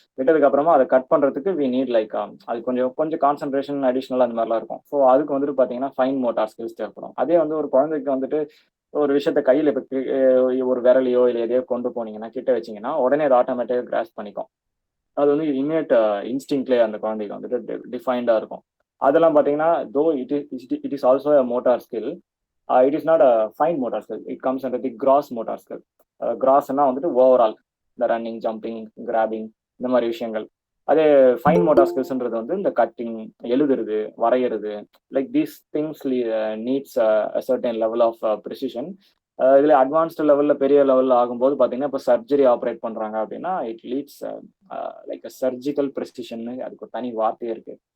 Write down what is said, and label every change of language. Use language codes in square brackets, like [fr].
[ta] விட்டதுக்கு அப்புறமா அதை கட் பண்றதுக்கு வி நீட் லைக் அது கொஞ்சம் கான்சென்ட்ரேஷன் அடிஷ்னல் அந்த மாதிரிலாம் இருக்கும். ஸோ அதுக்கு வந்துட்டு பார்த்தீங்கன்னா ஃபைன் மோட்டார் ஸ்கில்ஸ் தேவைப்படும். அதே வந்து ஒரு குழந்தைக்கு வந்துட்டு ஒரு விஷயத்த கையில் இப்போ ஒரு விரலையோ இல்லை எதையோ கொண்டு போனீங்கன்னா, கிட்ட வச்சிங்கன்னா உடனே அது ஆட்டோமேட்டிக்காக கிராஸ் பண்ணிக்கும். அது வந்து இன்னேட் இன்ஸ்டிங்க்லேயே அந்த குழந்தைக்கு வந்துட்டு டிஃபைன்டாக இருக்கும். அதெல்லாம் பார்த்தீங்கன்னா [en] Though it is also a motor skill, it is not a fine motor skill, it comes under the gross motor skill. [ta] grossனா வந்துட்டு ஓவரால் இந்த ரன்னிங், ஜம்பிங், கிராபிங் இந்த மாதிரி விஷயங்கள். [en] அதே fine motor ஸ்கில்ஸ்ன்றது [ta] வந்து இந்த கட்டிங், எழுதுறது, வரைகிறது, [en] Like these things needs a certain level of precision. [ta] இதுல அட்வான்ஸ்டு லெவல்ல பெரிய லெவல்ல ஆகும்போது பார்த்தீங்கன்னா இப்போ சர்ஜரி ஆப்ரேட் பண்றாங்க அப்படின்னா [en] it leads like a surgical precision, [ta] அதுக்கு ஒரு தனி வார்த்தையே இருக்கு.